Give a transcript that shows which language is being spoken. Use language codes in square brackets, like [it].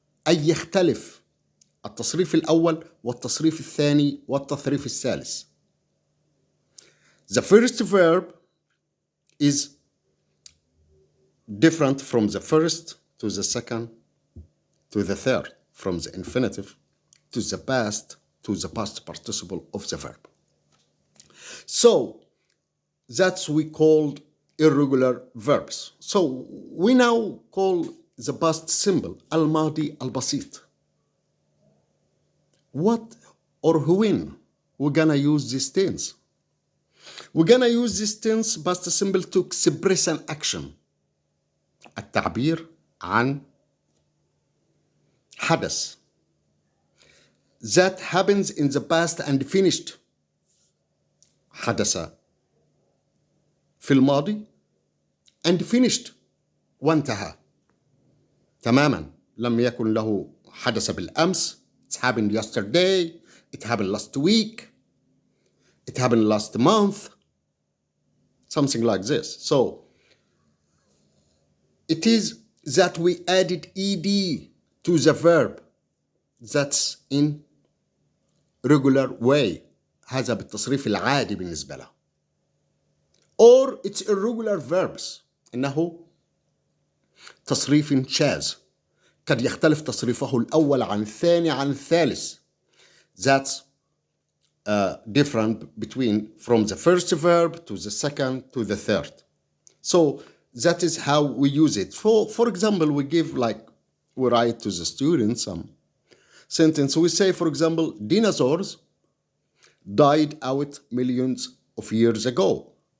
[ar] أي يختلف التصريف الأول والتصريف الثاني والتصريف الثالث. [en] The first verb is different from the first to the second to the third, from the infinitive to the past participle of the verb. So that's we called irregular verbs. So we now call the past simple [ar] الماضي البسيط. [en] What or when we're gonna use this tense? We're gonna use this tense past simple to express an action. [ar] التعبير عن حدث [en] that happens in the past and finished. [ar] حدث في الماضي [en] and finished [ar] وانتهى تماما. لم يكن له حدث بالأمس. [en] It happened yesterday. It happened last week. It happened last month. Something like this. So it is that we added ed to the verb that's in regular way. [ar] هذا بالتصريف العادي بالنسبة له. [en] Or it's irregular verbs. [ar] إنه تصريف شاذ. قد يختلف تصريفه الأول عن الثاني عن الثالث. [en] That's different between from the first verb to the second to the third. So that is how we use it. For example, we write to the students some sentence. We say, for example, dinosaurs died out millions of years ago.